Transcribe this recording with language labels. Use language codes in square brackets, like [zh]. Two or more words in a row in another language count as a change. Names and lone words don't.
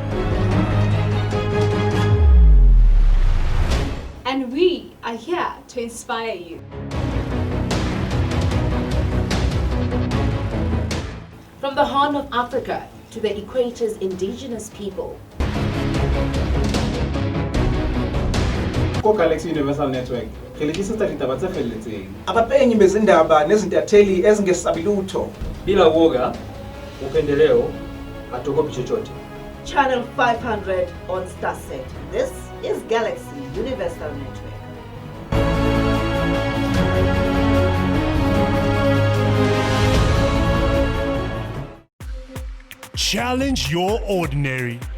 [en] And we are here to inspire you. From the Horn of Africa to the Equator's indigenous people. Galaxy Universal Network. [zu] Abapenyi bezindaba nezintatheli ezingesabilutho. [sw] Bila woga, upendeleo, hatuogopi chochote. [en] Channel 500 on Starset. This is Galaxy Universal Network. Challenge your ordinary.